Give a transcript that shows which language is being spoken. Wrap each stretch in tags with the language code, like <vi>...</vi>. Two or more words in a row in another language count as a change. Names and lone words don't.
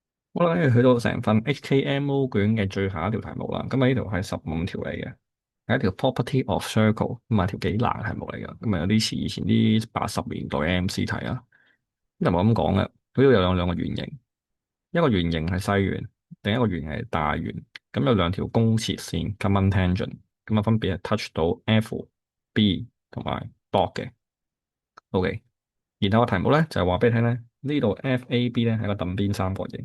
<yue>好啦，去到成份 HKMO 卷嘅最後一條題目啦。咁啊，呢條係15條嚟嘅，係一條</yue> <en>property of circle，</en> <yue>咁啊條幾難題目嚟嘅。咁啊有啲似以前啲80年代嘅 MC 題啊。咁就冇咁講嘅，佢都有兩個圓形，一個圓形係細圓，另一個圓形係大圓。咁有兩條公切線</yue> <en>common tangent，</en> <yue>咁啊分別係 touch 到 F、B 同埋 dot 嘅。OK，然後個題目咧就係話俾你聽咧，呢度 FAB 咧係個等邊三角形。</yue>